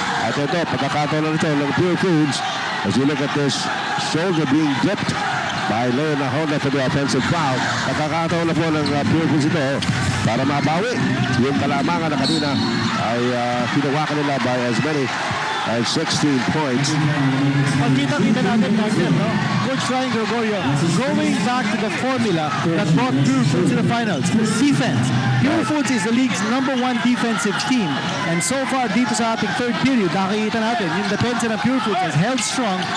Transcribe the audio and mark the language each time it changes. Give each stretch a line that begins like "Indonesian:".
Filipino: At ito, pagkakataon na ito ng Purefoods.
English: As you look at this shoulder being dipped by Leon Honda for the offensive foul.
Filipino: Pagkakataon na po ng Purefoods ito para mabawi. Yung kalamangan na kanina ay kinawakan nila by as many as 16 points. Pagkita-kita natin natin, no?
English: Coach Ryan Gregorio going back to the formula that brought Purefoods to the finals. Defense. Purefoods is the league's #1 defensive team. And so far, dito sa ating third period, nakikita natin, yung depensa ng Purefoods is held strong.